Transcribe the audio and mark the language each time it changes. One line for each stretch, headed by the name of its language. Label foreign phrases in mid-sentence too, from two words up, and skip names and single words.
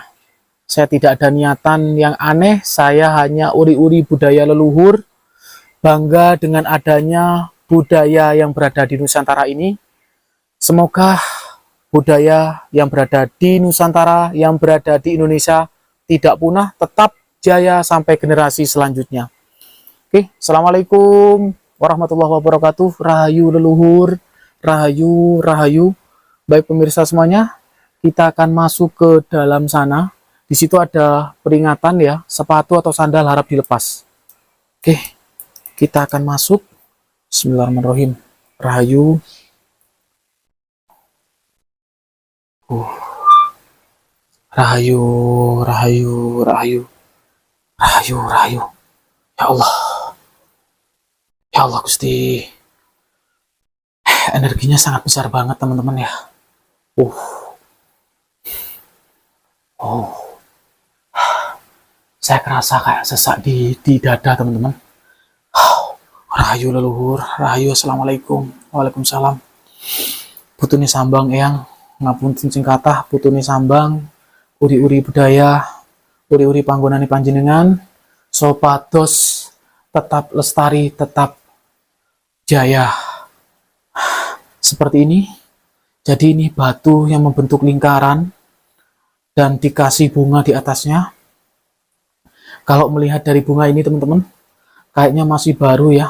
Indonesian: Saya tidak ada niatan yang aneh, saya hanya uri-uri budaya leluhur, bangga dengan adanya budaya yang berada di Nusantara ini. Semoga budaya yang berada di Nusantara, yang berada di Indonesia tidak punah, tetap jaya sampai generasi selanjutnya.
Arabic: Oke, السلام عليكم ورحمة الله وبركاته.
Javanese: Rahayu leluhur, rahayu, rahayu.
Indonesian: Baik pemirsa semuanya, kita akan masuk ke dalam sana. Di situ ada peringatan ya, sepatu atau sandal harap dilepas. Oke, kita akan masuk. Bismillahirrahmanirrahim.
Javanese: Rahayu. Rahayu, rahayu, rahayu. Rahayu, rahayu.
Indonesian: Ya Allah. Ya Allah Gusti. Energinya sangat besar banget teman-teman ya. Oh. Saya kerasa kayak sesak di dada teman-teman.
Javanese: Rahayu leluhur, rahayu, assalamualaikum, waalaikumsalam. Putune sambang eyang, ngapunten sing kathah, putune sambang, uri-uri budaya, uri-uri panggonane panjenengan, sopados tetap lestari, tetap jaya.
Indonesian: Seperti ini. Jadi ini batu yang membentuk lingkaran dan dikasih bunga di atasnya. Kalau melihat dari bunga ini teman-teman, kayaknya masih baru ya.